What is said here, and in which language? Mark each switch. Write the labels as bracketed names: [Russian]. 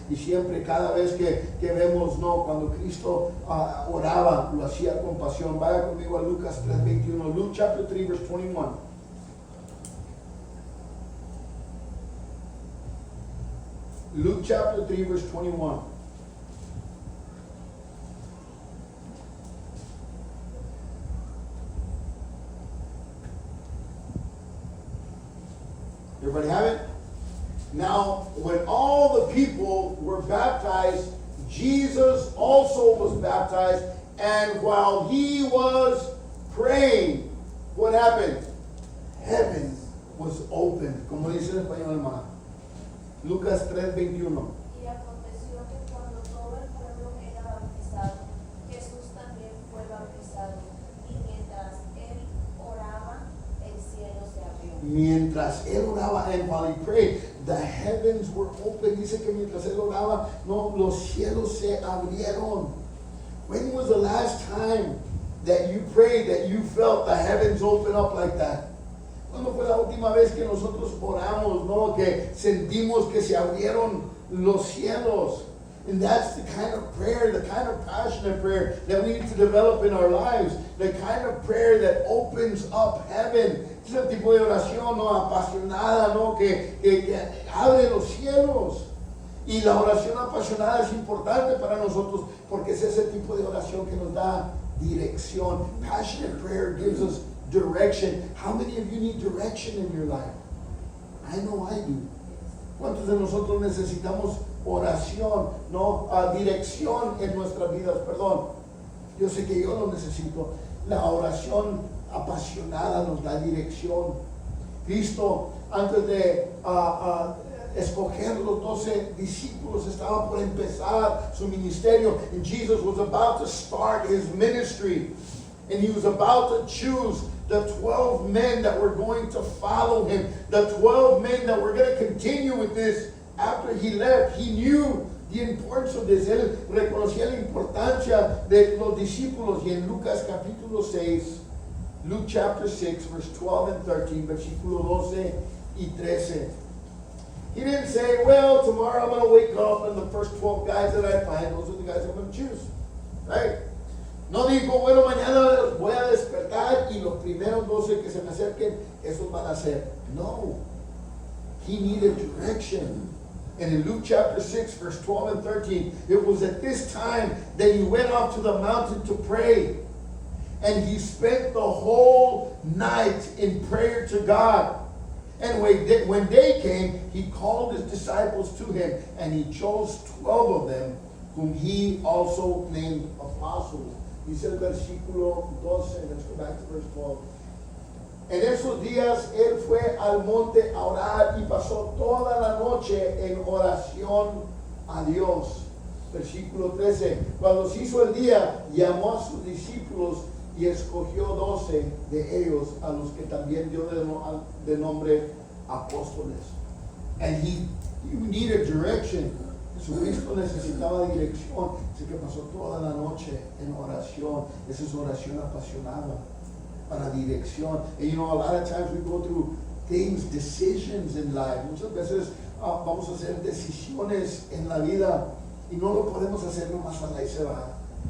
[Spanish] Y siempre, cada vez que vemos, no, cuando Cristo oraba, lo hacía con pasión. Vaya conmigo a Lucas 3:21, [English] Luke chapter 3, verse 21. Luke chapter 3, verse 21. Everybody have it? Now, when all the people were baptized, Jesus also was baptized, and while he was praying, what happened? Heaven was opened. [Spanish] Como dice en español, hermano. Lucas 3:21. Y aconteció que cuando todo el pueblo era bautizado, Jesús también fue bautizado, y mientras él oraba, el cielo se abrió. Mientras él oraba, [English] and while he prayed, the heavens were open. [Spanish] Dice que mientras él oraba, no, los cielos se abrieron. [English] When was the last time that you prayed, that you felt the heavens open up like that? [Spanish] ¿Cuándo fue la última vez que nosotros oramos, no? Que sentimos que se abrieron los cielos? [English] And that's the kind of prayer, the kind of passionate prayer that we need to develop in our lives. The kind of prayer that opens up heaven. [Spanish] Es el tipo de oración, ¿no? Apasionada, ¿no? Que abre los cielos. Y la oración apasionada es importante para nosotros porque es ese tipo de oración que nos da dirección. [English] Passionate prayer gives us direction. How many of you need direction in your life? I know I do. [Spanish] ¿Cuántos de nosotros necesitamos oración, no? Dirección en nuestras vidas, perdón. Yo sé que yo lo necesito. La oración apasionada nos da dirección. Cristo, antes de escoger los 12 discípulos, estaba por empezar su ministerio. [English] And Jesus was about to start his ministry. And he was about to choose the 12 men that were going to follow him. The 12 men that were going to continue with this after he left. He knew the importance of this. [Spanish] Él reconocía la importancia de los discípulos. Y en Lucas capítulo 6, [English] Luke chapter 6, verse 12 and 13, [Spanish] versículo 12 y 13. [English] He didn't say, well, tomorrow I'm going to wake up and the first 12 guys that I find, those are the guys I'm going to choose. Right? [Spanish] No dijo, bueno, mañana voy a despertar y los primeros 12 que se me acerquen, esos van a ser. [English] No. He needed direction. And in Luke chapter 6, verse 12 and 13, it was at this time that he went up to the mountain to pray. And he spent the whole night in prayer to God. And when day came, he called his disciples to him, and he chose 12 of them, whom he also named apostles. [Spanish] Dice el versículo 12, [English] let's go back to verse 12. [Spanish] En esos días él fue al monte a orar y pasó toda la noche en oración a Dios. Versículo 13. Cuando se hizo el día, llamó a sus discípulos y escogió 12 de ellos, a los que también dio de nombre apóstoles. [English] And he needed direction. [Spanish] Jesucristo necesitaba dirección. Así que pasó toda la noche en oración. Esa es oración apasionada para dirección. [English] And you know, a lot of times we go through things, decisions in life. [Spanish] Muchas veces vamos a hacer decisiones en la vida y no lo podemos hacer nomás a la y se va.